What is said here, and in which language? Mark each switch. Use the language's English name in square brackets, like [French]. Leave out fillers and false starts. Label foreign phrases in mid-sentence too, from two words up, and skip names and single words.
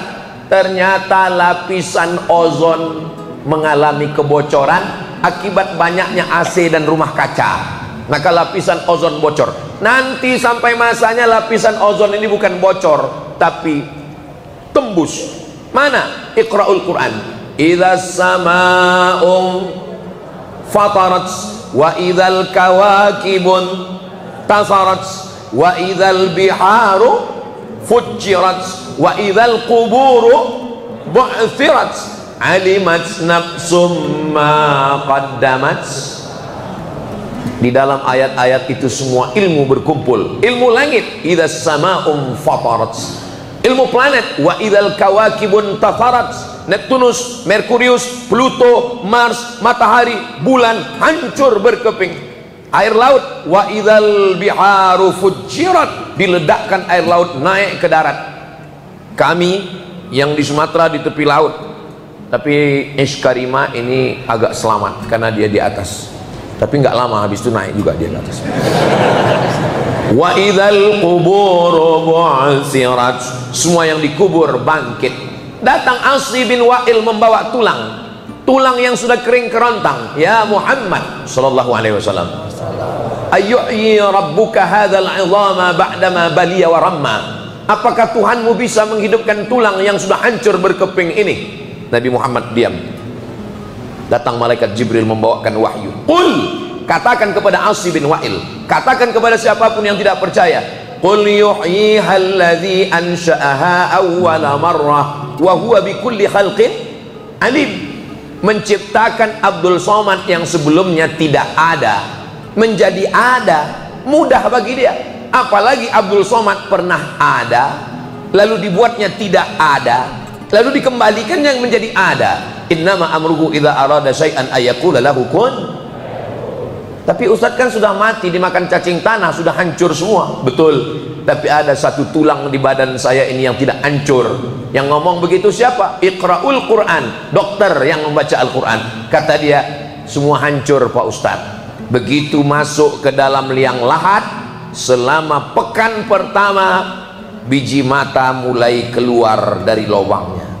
[Indonesian] Ternyata lapisan ozon mengalami kebocoran akibat banyaknya AC dan rumah kaca. Maka lapisan ozon bocor. Nanti sampai masanya lapisan ozon ini bukan bocor, tapi tembus. [Arabic] Mana? قراء القرآن. إذا السماء انفطرت وإذا الكواكب انتثرت وإذا البحار فجرت وإذا القبور بعثرت علمت نفس ما قدمت. [Indonesian] Di dalam ayat-ayat itu semua ilmu berkumpul. Ilmu langit, [Arabic] إذا السماء انفطرت. [Indonesian] Ilmu planet, [Arabic] وإذا الكواكب انتثرت. [Indonesian] Neptunus, Merkurius, Pluto, Mars, matahari, bulan hancur berkeping. Air laut, [Arabic] وإذا البحار فجرت, [Indonesian] diledakkan air laut naik ke darat. Kami yang di Sumatera di tepi laut, tapi Iskarima ini agak selamat karena dia di atas, tapi nggak lama habis itu naik juga dia di atas. [Arabic] وإذا القبور بعثرت, [Indonesian] semua yang dikubur bangkit. Datang Asy bin Wa'il membawa tulang yang sudah kering kerontang. [Arabic] يا محمد صلى الله عليه وسلم أيحيي ربك هذا العظم بعد ما بلي ورم. [Indonesian] Apakah Tuhanmu bisa menghidupkan tulang yang sudah hancur berkeping ini? Nabi Muhammad diam. Datang malaikat Jibril membawakan wahyu. Qul, katakan kepada Asy bin Wa'il, katakan kepada siapapun yang tidak percaya, [Arabic] قل يحييها الذي أنشأها أول مرة وهو بكل خلق عليم. [Indonesian] Menciptakan Abdul Somad yang sebelumnya tidak ada menjadi ada, mudah bagi dia. Apalagi Abdul Somad pernah ada lalu dibuatnya tidak ada lalu dikembalikan yang menjadi ada. [Arabic] إنما أمره إذا أراد شيئا أن يقول له كن. [Indonesian] Tapi Ustadz kan sudah mati dimakan cacing tanah, sudah hancur semua. Betul, tapi ada satu tulang di badan saya ini yang tidak hancur. Yang ngomong begitu siapa? [Arabic] قراء القرآن, [Indonesian] dokter yang membaca Al-Quran. Kata dia, semua hancur Pak Ustadz. Begitu masuk ke dalam liang lahat, selama pekan pertama biji mata mulai keluar dari lubangnya.